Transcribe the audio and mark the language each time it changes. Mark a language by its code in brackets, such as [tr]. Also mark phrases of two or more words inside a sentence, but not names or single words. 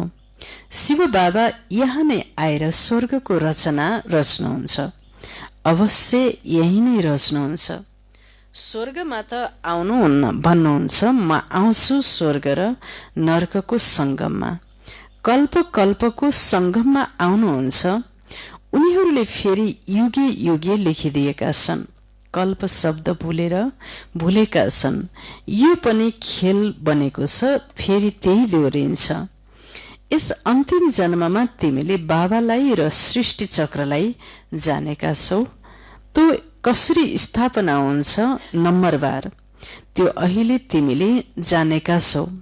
[ne] शिव बाबा यहाँ नै आएर स्वर्गको रचना रच्नुहुन्छ, अवश्य यही नै रच्नुहुन्छ। स्वर्गमा त आउनुहुन्न भन्नुहुन्छ, म आउँछु स्वर्ग र नर्कको सङ्गममा। कल्प कल्पको सङ्गममा आउनुहुन्छ। उनीहरूले फेरि युगे युगे लेखिदिएका छन्। कल्प शब्द भुलेका छन्। यो पनि खेल बनेको छ, फेरि त्यही दोहोरिन्छ। यस अन्तिम जन्ममा तिमीले बाबालाई र सृष्टि चक्रलाई जानेका छौ। त्यो कसरी स्थापना हुन्छ नम्बरबार, त्यो अहिले तिमीले जानेका छौ।